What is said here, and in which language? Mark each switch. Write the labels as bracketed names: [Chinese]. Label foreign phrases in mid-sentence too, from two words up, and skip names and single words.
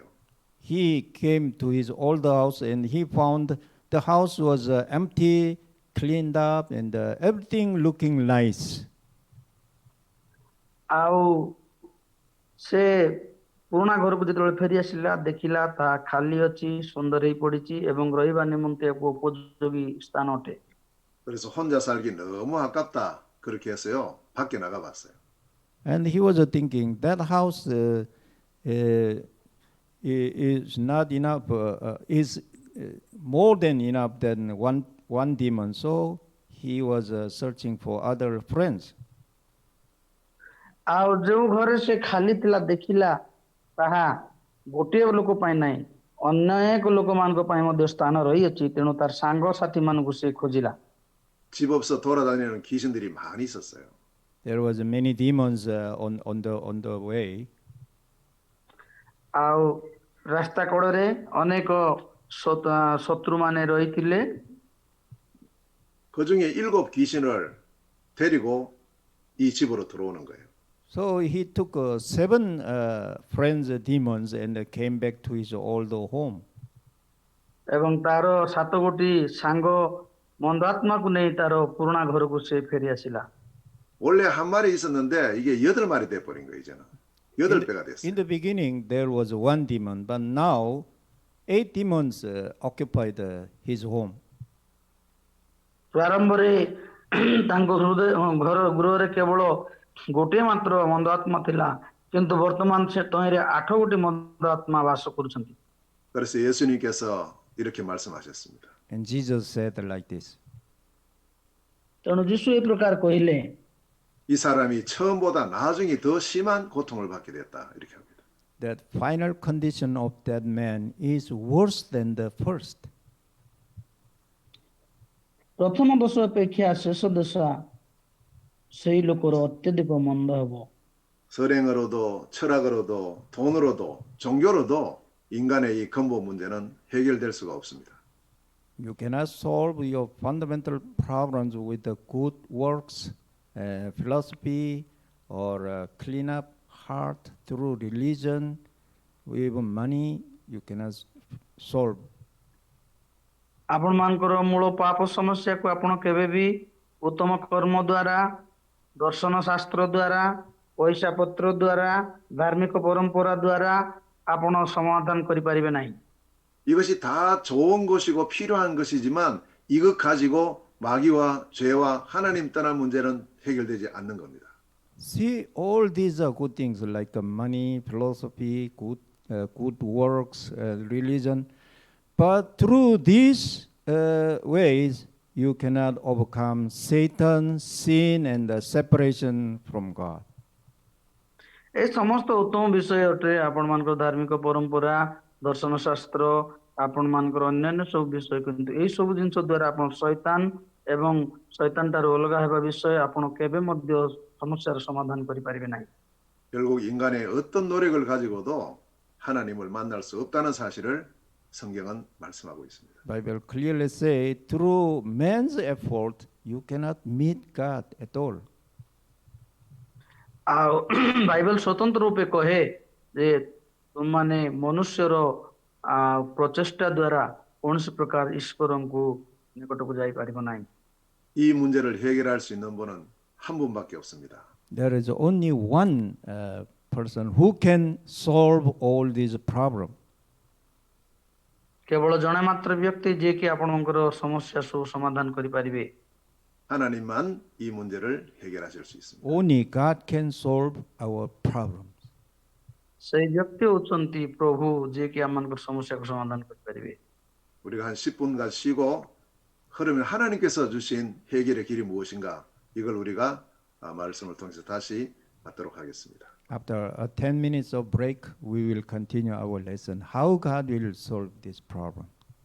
[English] He came to his old house and he found the house was empty, cleaned up, and everything looking nice. [Odia] ଆଉ ସେ ପୁରୁଣା ଘରକୁ ଯେତେବେଳେ ଫେରି ଆସିଲା, ଦେଖିଲା ତାହା ଖାଲି ଅଛି, ସୁନ୍ଦର ହେଇ ପଡିଛି ଏବଂ ରହିବା ନିମନ୍ତେ ଏକ ଉପଯୋଗୀ ସ୍ଥାନ ଅଟେ। [Korean] 그래서 혼자 살기 너무 아깝다 그렇게 해서요. 밖에 나가 봤어요. [English] And he was thinking that house is not enough, is more than enough than one demon. So he was searching for other friends. [Odia] ଆଉ ଯେଉଁ ଘରେ ସେ ଖାଲି ଥିଲା ଦେଖିଲା ତାହା ଗୋଟିଏ ଲୋକ ପାଇଁ ନାହିଁ, ଅନେକ ଲୋକମାନଙ୍କ ପାଇଁ ମଧ୍ୟ ସ୍ଥାନ ରହିଅଛି। ତେଣୁ ତାର ସାଙ୍ଗସାଥି ମାନଙ୍କୁ ସେ ଖୋଜିଲା। [Korean] 집 없어 돌아다니는 귀신들이 많이 있었어요. [English] There was many demons on the way. [Odia] ଆଉ ରାସ୍ତା କଡ଼ରେ ଅନେକ ଶତ୍ରୁମାନେ ରହିଥିଲେ। [Korean] 그 중에 7 귀신을 데리고 이 집으로 들어오는 거예요. [English] So he took 7 friends, demons, and came back to his old home. [Odia] ଏବଂ ତାର 7 ଗୋଟି ସାଙ୍ଗ ମନ୍ଦ ଆତ୍ମାକୁ ନେଇ ତାର ପୁରୁଣା ଘରକୁ ସେ ଫେରି ଆସିଲା। [Korean] 원래 한 마리 있었는데 이게 8마리 돼 버린 거예요, 이제는. 8배가 됐어요. [English] In the beginning, there was one demon, but now 8 demons occupied his home. [Odia] ପ୍ରାରମ୍ଭରେ ତାଙ୍କ ଗୃହରେ କେବଳ ଗୋଟିଏ ମାତ୍ର ମନ୍ଦ ଆତ୍ମା ଥିଲା, କିନ୍ତୁ ବର୍ତ୍ତମାନ ସେ ତହିଁରେ 8 ଗୋଟି ମନ୍ଦ ଆତ୍ମା ବାସ କରୁଛନ୍ତି। [Korean] 그래서 예수님께서 이렇게 말씀하셨습니다. [English] And Jesus said like this. [Odia] ତେଣୁ ଯୀଶୁ ଏ ପ୍ରକାର କହିଲେ, [Korean] 이 사람이 처음보다 나중에 더 심한 고통을 받게 됐다. 이렇게 합니다. [English] That final condition of that man is worse than the first. [Odia] ପ୍ରଥମ ଦଶା ଅପେକ୍ଷା ଶେଷ ଦଶା ସେଇ ଲୋକର ଅତ୍ୟଧିକ ମନ୍ଦ ହେବ। [Korean] 선행으로도 철학으로도 돈으로도 종교로도 인간의 이 근본 문제는 해결될 수가 없습니다. [English] You cannot solve your fundamental problems with the good works, philosophy, or clean up heart through religion, even money. You cannot solve. [Odia] ଆପଣମାନଙ୍କର ମୂଳ ପାପ ସମସ୍ୟାକୁ ଆପଣ କେବେ ବି ଉତ୍ତମ କର୍ମ ଦ୍ୱାରା, ଦର୍ଶନ ଶାସ୍ତ୍ର ଦ୍ୱାରା, ପଇସା ପତ୍ର ଦ୍ୱାରା, ଧାର୍ମିକ ପରମ୍ପରା ଦ୍ୱାରା ଆପଣ ସମାଧାନ କରିପାରିବେ ନାହିଁ। [Korean] 이것이 다 좋은 것이고 필요한 것이지만 이것 가지고 마귀와 죄와 하나님 떠난 문제는 해결되지 않는 겁니다. [English] See, all these are good things like money, philosophy, good works, religion. But through these ways, you cannot overcome Satan, sin, and the separation from God. [Odia] ଏ ସମସ୍ତ ଉତ୍ତମ ବିଷୟ ଅଟେ। ଆପଣମାନଙ୍କର ଧାର୍ମିକ ପରମ୍ପରା, ଦର୍ଶନ ଶାସ୍ତ୍ର, ଆପଣମାନଙ୍କର ଅନ୍ୟାନ୍ୟ ସବୁ ବିଷୟ, କିନ୍ତୁ ଏଇ ସବୁ ଜିନିଷ ଦ୍ୱାରା ଆପଣ ଶୈତାନ ଏବଂ ଶୈତାନ ଠାରୁ ଅଲଗା ହେବା ବିଷୟ ଆପଣ କେବେ ମଧ୍ୟ ସମସ୍ୟାର ସମାଧାନ କରିପାରିବେ ନାହିଁ। [Korean] 결국 인간의 어떤 노력을 가지고도 하나님을 만날 수 없다는 사실을 성경은 말씀하고 있습니다. [English] Bible clearly say through man's effort you cannot meet God at all. [Odia] ଆଉ ବାଇବେଲ ସ୍ୱତନ୍ତ୍ର ରୂପେ କହେ ଯେ ତୁମମାନେ ମନୁଷ୍ୟର ପ୍ରଚେଷ୍ଟା ଦ୍ୱାରା କୌଣସି ପ୍ରକାର ଈଶ୍ୱରଙ୍କୁ ନିକଟକୁ ଯାଇପାରିବ ନାହିଁ। [Korean] 이 문제를 해결할 수 있는 분은 한 분밖에 없습니다. [English] There is only one person who can solve all these problems. [Odia] କେବଳ ଜଣେ ମାତ୍ର ବ୍ୟକ୍ତି ଯିଏକି ଆପଣଙ୍କର ସମସ୍ୟା ସବୁ ସମାଧାନ କରିପାରିବେ। [Korean] 하나님만 이 문제를 해결하실 수 있습니다. [English] Only God can solve our problems. [Odia] ସେଇ ବ୍ୟକ୍ତି ହେଉଛନ୍ତି ପ୍ରଭୁ, ଯିଏକି ଆମମାନଙ୍କର ସମସ୍ୟାକୁ ସମାଧାନ କରିପାରିବେ। [Korean] 우리가 한 10분간 쉬고 그러면 하나님께서 주신 해결의 길이 무엇인가 이걸 우리가 말씀을 통해서 다시 받도록 하겠습니다. [English] After 10 minutes of break, we will continue our lesson. How God will solve this problem.